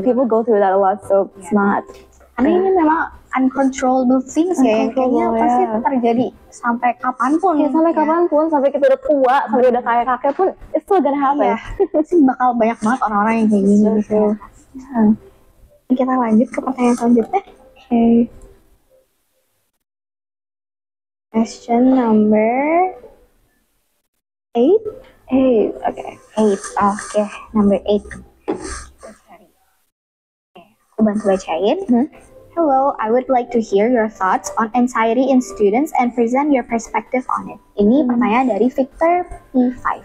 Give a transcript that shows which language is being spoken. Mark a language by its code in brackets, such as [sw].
[en] People go through that a lot, so [id] semangat. Karena ini memang [en] uncontrollable things [id] ya, yang kayaknya pasti terjadi sampai kapanpun. Ya, sampai kapanpun, sampai kita udah tua, sampai udah kayak kakek pun, [en] it's still gonna happen. [id] Pasti bakal banyak banget orang-orang yang kayak gini gitu. Kita lanjut ke pertanyaan selanjutnya. [en] Okay. Question number 8. Number 8. [id] Aku bantu bacain. [en] Hello, I would like to hear your thoughts on anxiety in students and present your perspective on it. [id] Ini pertanyaan dari Victor P5.